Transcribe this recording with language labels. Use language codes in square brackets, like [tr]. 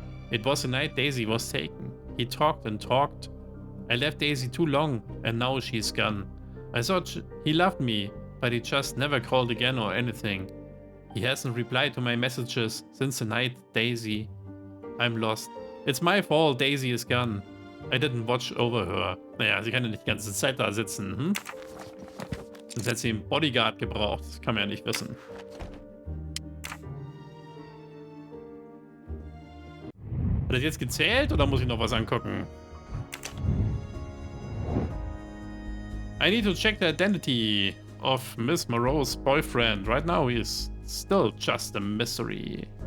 [en] It was the night Daisy was taken. He talked and talked. I left Daisy too long, and now she's gone. I thought he loved me, but he just never called again or anything. He hasn't replied to my messages since the night Daisy. I'm lost. It's my fault Daisy is gone. I didn't watch over her. [de] Naja, sie kann ja nicht die ganze Zeit da sitzen, hm? Sonst hätte sie einen Bodyguard gebraucht. Das kann man ja nicht wissen. Hat das jetzt gezählt oder muss ich noch was angucken? [en] I need to check the identity of Miss Moreau's boyfriend. Right now he is still just a mystery.